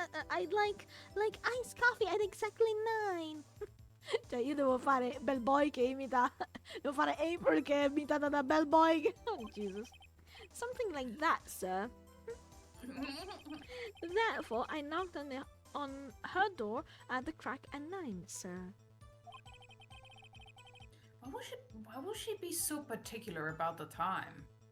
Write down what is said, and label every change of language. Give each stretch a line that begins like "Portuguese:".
English: I'd like iced coffee at exactly 9.
Italian: Cioè, io devo fare bellboy che imita... Devo fare April che è imitata da bellboy.
English: Oh, Jesus. Something like that, sir. Therefore, I knocked on her door at the crack at 9, sir. Why will she be so particular about the time?